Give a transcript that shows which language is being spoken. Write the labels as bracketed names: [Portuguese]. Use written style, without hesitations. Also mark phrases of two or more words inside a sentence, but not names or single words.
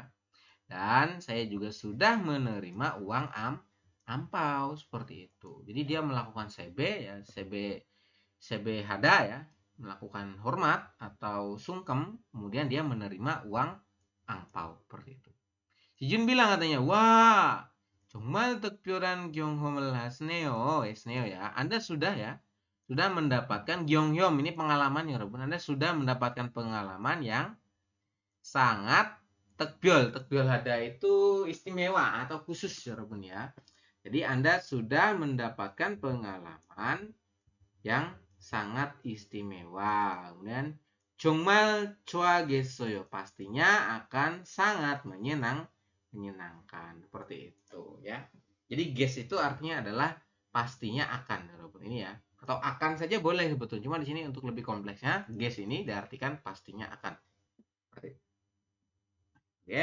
[Indonesian] Dan saya juga sudah menerima uang ampau seperti itu. Jadi dia melakukan sebe ya, [Korean] 세배 하다 [Indonesian] ya, melakukan hormat atau sungkem, kemudian dia menerima uang angpau seperti itu. Si Jun bilang katanya, "Wah, [Korean] 정말 특별한 경험을 했네요 ya. [Indonesian] Anda sudah ya, sudah mendapatkan 경험 ini pengalaman ya, Anda sudah mendapatkan pengalaman yang sangat [Korean] 특별 하다 [Indonesian] itu istimewa atau khusus ya, ya. Jadi Anda sudah mendapatkan pengalaman yang sangat istimewa. Kemudian [Korean] 정말 좋아하겠어요. [Indonesian] Pastinya akan sangat menyenangkan seperti itu ya. Jadi guess itu artinya adalah pastinya akan, ini ya. Atau akan saja boleh sebetulnya. Cuma di sini untuk lebih kompleksnya, guess ini diartikan pastinya akan. Seperti itu. Oke.